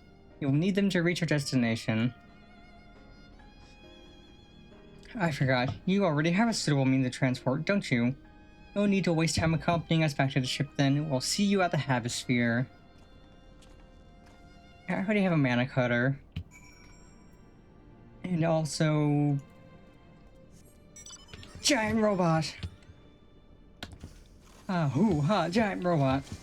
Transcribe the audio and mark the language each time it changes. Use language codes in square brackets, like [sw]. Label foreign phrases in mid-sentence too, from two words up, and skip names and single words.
[en] You will need them to reach our destination. I forgot, you already have a suitable means of transport, don't you? No need to waste time accompanying us back to the ship then. We'll see you at the Havosphere. I already have a mana cutter. And also... giant robot! Ah, hoo-ha, giant robot.